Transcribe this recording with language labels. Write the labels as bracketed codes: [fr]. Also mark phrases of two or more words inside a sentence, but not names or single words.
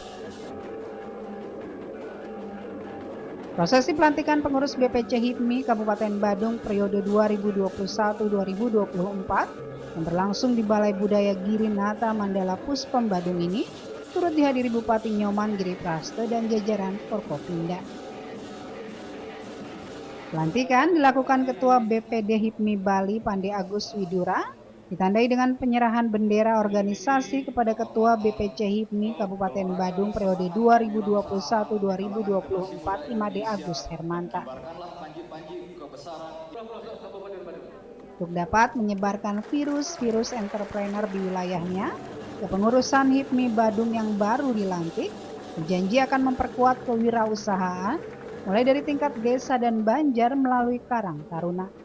[id] Prosesi pelantikan pengurus BPC HIPMI Kabupaten Badung periode 2021-2024 yang berlangsung di Balai Budaya Giri Nata Mandala Puspem Badung ini turut dihadiri Bupati Nyoman Giri Prasto dan jajaran Forkopimda. Pelantikan dilakukan Ketua BPD HIPMI Bali Pande Agus Widura, ditandai dengan penyerahan bendera organisasi kepada Ketua BPC HIPMI Kabupaten Badung periode 2021-2024 Imade Agus Hermanta. Untuk dapat menyebarkan virus entrepreneur di wilayahnya, kepengurusan HIPMI Badung yang baru dilantik berjanji akan memperkuat kewirausahaan mulai dari tingkat desa dan banjar melalui Karang Taruna.